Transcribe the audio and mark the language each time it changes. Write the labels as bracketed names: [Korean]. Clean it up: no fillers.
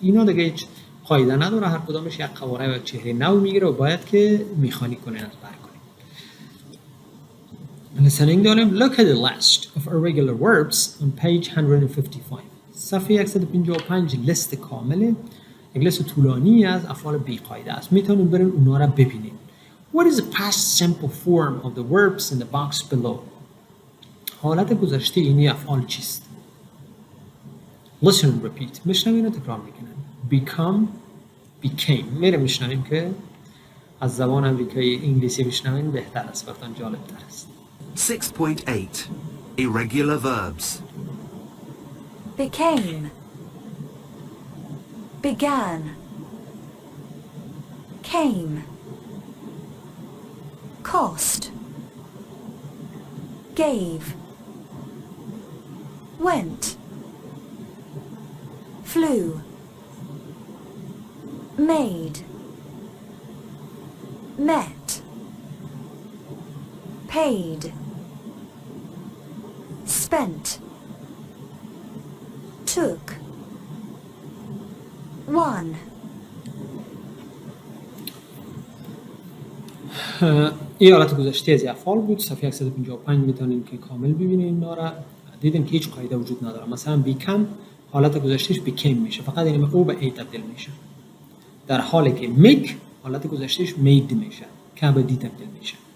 [Persian] اینا دیگه هیچ قاعده نداره، هر کدامش یک قواره و چهره نو میگیره و باید که میخانی کنین از بر کنین. listening داریم. [English] Look at the list of irregular verbs on page 155. [Persian] صفحه 155 لیست کامله، یک لیست طولانی از افعال بی قاعده است. میتونید برین اونا را ببینید. [English] What is the past simple form of the verbs in the box below? [Persian] حالت گذشته اینی افعال چیست؟ [English] Listen and repeat. [Persian] میشنوین و تکرار میکنن. Become, became. میره میشنویم که از زبان امریکایی انگلیسی میشنوین بهتر است، براتون جالب تر است. [English] 6.8 Irregular verbs. became, began, came, cost, gave, went, flew, made, met, paid, spent, took, won. [Persian] این حالت گذشته از افعال بود. صفحه 155 میتونین که کامل ببینید اینا را. دیدین که هیچ قاعده وجود نداره. مثلا become حالت گذشتهش became میشه، فقط این او به ای تبدیل میشه. در حالی که make حالت گذشتهش made میشه که به دی تبدیل میشه.